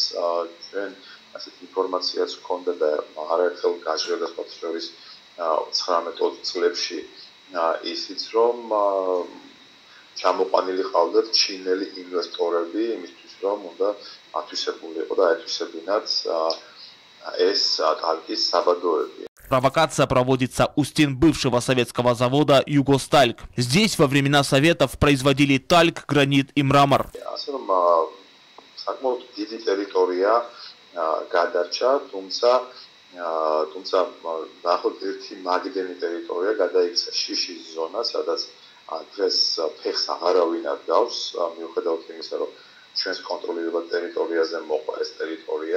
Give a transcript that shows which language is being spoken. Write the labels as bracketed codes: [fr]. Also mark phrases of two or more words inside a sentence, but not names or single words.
[ka] ჩვენ ასეთ ინფორმაციაც ჰქონდა და არაერთხელ გაჟღერდა სხვათა შორის 19-20 წლებში ისიც რომ ჩამოყვანილი ყავდათ ჩინელი ინვესტორები იმისთვის რომ უნდა ათვისებულიყო და ათვისებინათ ეს კალკის საბადოები. [ru] Провокация проводится у стен бывшего советского завода «Югостальк». Здесь во времена Советов производили тальк, гранит и мрамор. [ka] ასე რომ საკმაოდ დიდი ტერიტორია გადარჩა, თუმცა დაახლოებით ერთი მაგდენი ტერიტორია გადაიქცა შიშის ზონა, სადაც დღეს ფეხს აღარავინ არ გავს, მიუხედავად იმისა, რომ ჩვენს კონტროლირებად ტერიტორიაზე მოყვა ეს ტერიტორია.